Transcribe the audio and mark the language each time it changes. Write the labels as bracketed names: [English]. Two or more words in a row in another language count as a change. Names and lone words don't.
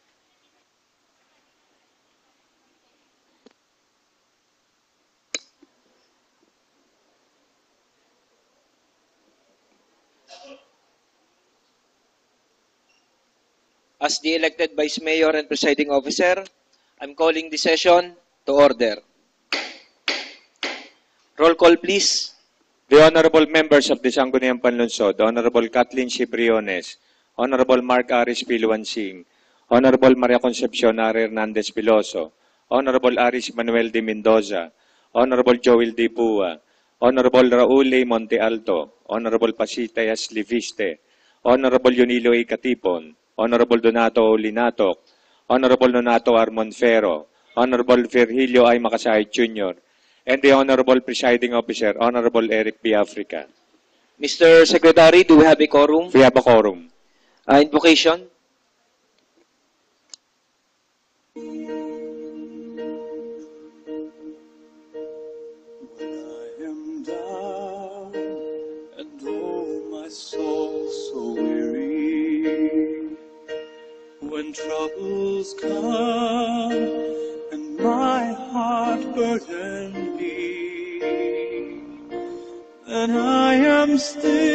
[English] As the elected Vice Mayor and Presiding Officer, I'm calling the session to order. Roll call, please. The honorable members of the Sangguniang Panlunsod, Honorable Kathleen Cibriones, Honorable Mark Aris Piluansing, Honorable Maria Concepcion Ari Hernandez Piloso, Honorable Aris Manuel de Mendoza, Honorable Joel D. Pua, Honorable Raul A. Monte Alto, Honorable Pasitayas Liviste, Honorable Yunilo A. Katipon, Honorable Donato O. Linatok, Honorable Nonato R. Monfero, Honorable Virgilio I. Makasay Jr., and the Honorable Presiding Officer, Honorable Eric B. Africa. Mr. Secretary, do we have a quorum? We have a quorum. Invocation. When I am down and oh my soul so weary, when troubles come and my heart burden me, then I am still